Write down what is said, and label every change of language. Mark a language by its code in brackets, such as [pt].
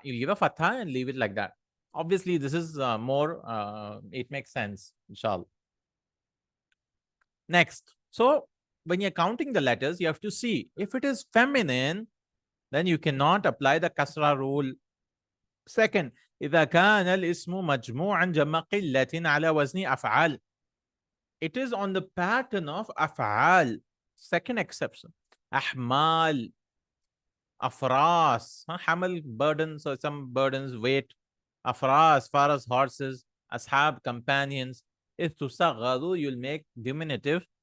[en] You'll give a fatha and leave it like that. Obviously, this is it makes sense, inshallah. Next. So when you're counting the letters, you have to see if it is feminine, then you cannot apply the kasra rule. [ar] Second, إذا كان الاسم مجموعا جمع قلة على وزن أفعال. [en] It is on the pattern of أفعال. Second exception. أحمال, أفراس, حمل burdens or some burdens, weight. [ar] أفراس, faras, horses. أصحاب, companions. [en] If تصغر, you'll make diminutive.